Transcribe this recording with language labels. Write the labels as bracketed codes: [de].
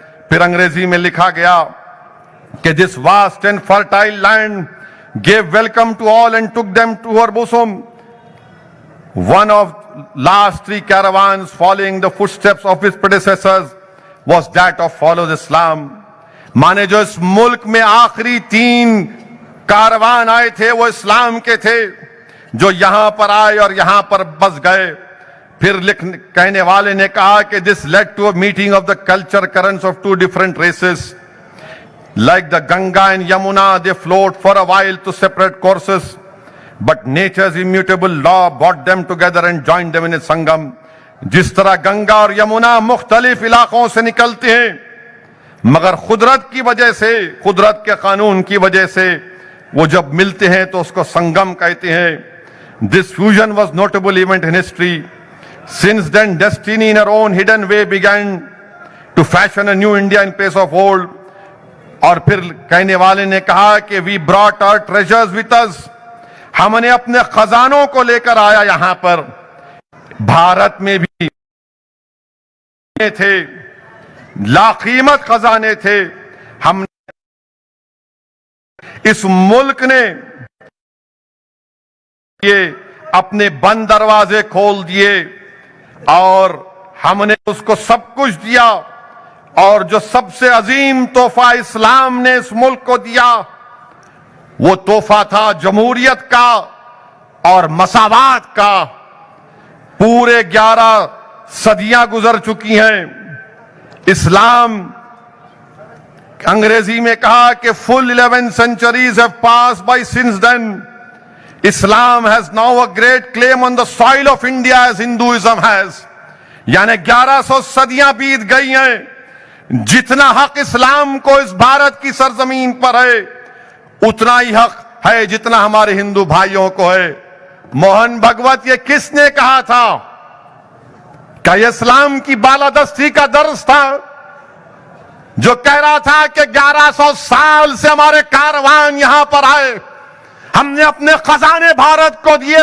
[ur] پھر انگریزی میں لکھا گیا کہ [en] this vast and fertile land gave welcome to all and took them to her bosom. One of last 3 caravans following the footsteps of his predecessors was that of follows Islam. [ur] مانے جو اس ملک میں آخری 3 کاروان آئے تھے وہ اسلام کے تھے، جو یہاں پر آئے اور یہاں پر بس گئے. پھر کہنے والے نے کہا کہ [en] this led to a meeting of the culture currents of 2 different races. Like the Ganga and Yamuna, they flowed for a while to separate courses, but nature's immutable law brought them together and joined them in a sangam. [ur] جس طرح گنگا اور یمنا مختلف علاقوں سے نکلتے ہیں، مگر قدرت کی وجہ سے، قدرت کے قانون کی وجہ سے وہ جب ملتے ہیں تو اس کو سنگم کہتے ہیں. [en] This fusion was notable event in history. Since then, destiny in her own hidden way began to fashion a new India in place of old. [ur] اور پھر کہنے والے نے کہا کہ [en] we brought our treasures with us. [ur] ہم نے اپنے خزانوں کو لے کر آیا یہاں پر. بھارت میں بھی تھے، لا قیمت خزانے تھے. ہم اس ملک نے یہ اپنے بند دروازے کھول دیے اور ہم نے اس کو سب کچھ دیا. اور جو سب سے عظیم تحفہ اسلام نے اس ملک کو دیا وہ تحفہ تھا جمہوریت کا اور مساوات کا. پورے 11 صدیاں گزر چکی ہیں. اسلام، انگریزی میں کہا کہ [en] full 11 centuries have passed by since then. Islam has now a great claim on the soil of India as Hinduism has. [ur] یعنی 1100 صدیاں بیت گئی ہیں. جتنا حق اسلام کو اس بھارت کی سرزمین پر ہے اتنا ہی حق ہے جتنا ہمارے ہندو بھائیوں کو ہے. موہن بھگوت یہ کس نے کہا تھا؟ کہ یہ اسلام کی بالادستی کا درس تھا جو کہہ رہا تھا کہ 1100 سال سے ہمارے کاروان یہاں پر آئے، ہم نے اپنے خزانے بھارت کو دیے.